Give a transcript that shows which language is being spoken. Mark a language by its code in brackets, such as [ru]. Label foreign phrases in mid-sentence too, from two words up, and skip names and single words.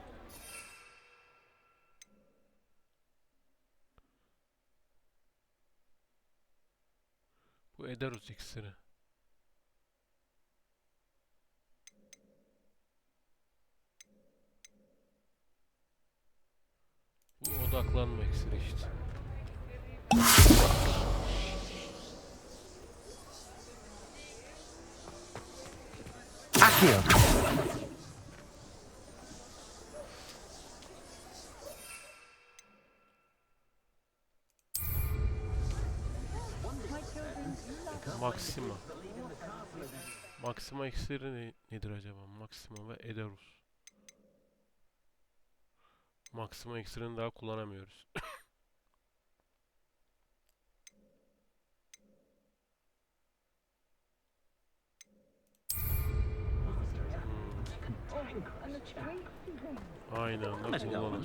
[tr] Bu Ederus iksiri. Bu odaklanma iksiri işte. Accio! Maxima. Maxima iksiri nedir acaba? Maxima ve Ederus. Maxima iksirini daha kullanamıyoruz. Aynı anda kullanılır.